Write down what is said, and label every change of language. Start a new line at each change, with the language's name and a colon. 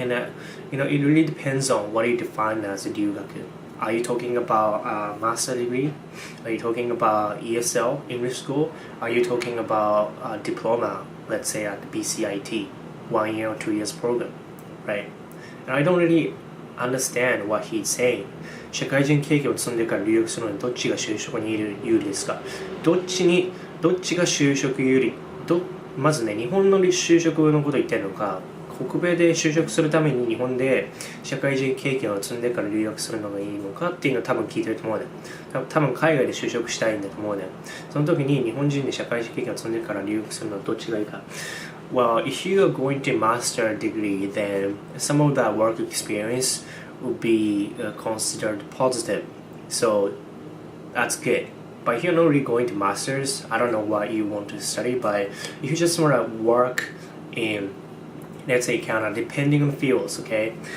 English: And it really depends on what you define as a 留学. Are you talking about a master degree? Are you talking about ESL, English school? Are you talking about a diploma, let's say at the BCIT, 1 year or 2 years program, right? And I don't really understand what he's saying.
Japanese: 社会人経験を積んでから留学するのにどっちが就職に有利ですか？どっちが就職有利？まずね、日本の就職のことを言ってるのか、北米で就職するために日本で社会人経験を積んでから留学するのがいいのかっていうのを多分聞いてると思うね。多分海外で就職したいんだと思うね。その時に日本人で社会人経験を積んでから留学するのはどっちがいいか。
English: Well, if you are going to master a degree, then some of that work experience would be considered positive. So that's good. But if you're not really going to masters, I don't know what you want to study, but if you just want to work in, let's say Canada, depending on the fields, okay?